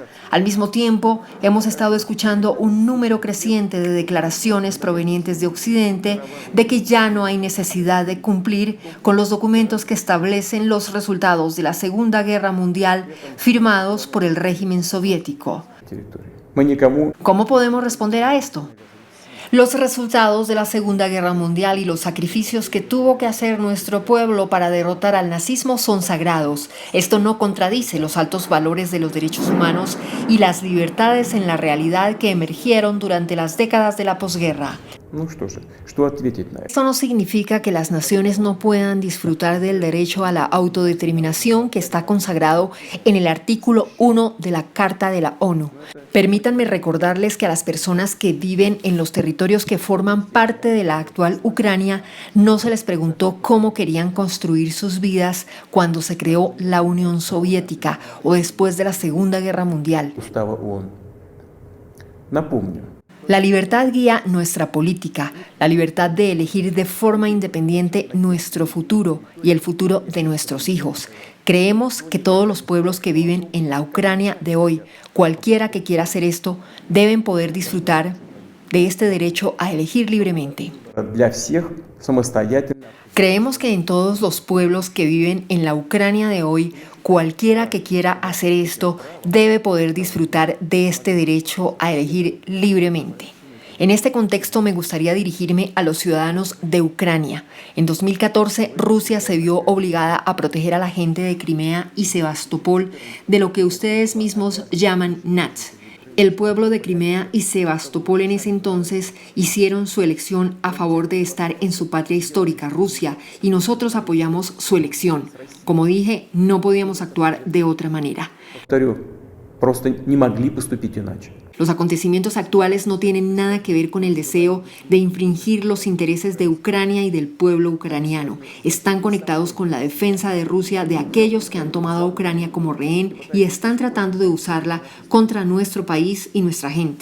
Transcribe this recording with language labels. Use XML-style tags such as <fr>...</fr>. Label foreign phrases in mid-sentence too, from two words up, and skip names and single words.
<es>Al mismo tiempo, hemos estado escuchando un número creciente de declaraciones provenientes de Occidente de que ya no hay necesidad de cumplir con los documentos que establecen los resultados de la Segunda Guerra Mundial firmados por el régimen soviético.</es> <ru>Мы никому</ru> <es>¿Cómo podemos responder a esto? Los resultados de la Segunda Guerra Mundial y los sacrificios que tuvo que hacer nuestro pueblo para derrotar al nazismo son sagrados. Esto no contradice los altos valores de los derechos humanos y las libertades en la realidad que emergieron durante las décadas de la posguerra.</es> <ru>Ну что ответить на это?</ru> <es>Esto no significa que las naciones no puedan disfrutar del derecho a la autodeterminación que está consagrado en el artículo 1 de la Carta de la ONU. Permítanme recordarles que a las personas que viven en los territorios que forman parte de la actual Ucrania no se les preguntó cómo querían construir sus vidas cuando se creó la Unión Soviética o después de la Segunda Guerra Mundial.</es> <ru>Устава ООН. Напомню,</ru> <es>La libertad guía nuestra política, la libertad de elegir de forma independiente nuestro futuro y el futuro de nuestros hijos. Creemos que todos los pueblos que viven en la Ucrania de hoy, cualquiera que quiera hacer esto, deben poder disfrutar de este derecho a elegir libremente.</es> <ru>для всех самостоятельно</ru> <es>Creemos que en todos los pueblos que viven en la Ucrania de hoy, cualquiera que quiera hacer esto debe poder disfrutar de este derecho a elegir libremente. En este contexto me gustaría dirigirme a los ciudadanos de Ucrania. En 2014, Rusia se vio obligada a proteger a la gente de Crimea y Sebastopol de lo que ustedes mismos llaman Nats. El pueblo de Crimea y Sebastopol en ese entonces hicieron su elección a favor de estar en su patria histórica, Rusia, y nosotros apoyamos su elección. Como dije, no podíamos actuar de otra manera.</es> <ru>повторю, просто не могли поступить иначе.</ru> <es>Los acontecimientos actuales no tienen nada que ver con el deseo de infringir los intereses de Ucrania y del pueblo ucraniano. Están conectados con la defensa de Rusia de aquellos que han tomado a Ucrania como rehén y están tratando de usarla contra nuestro país y nuestra gente.</es>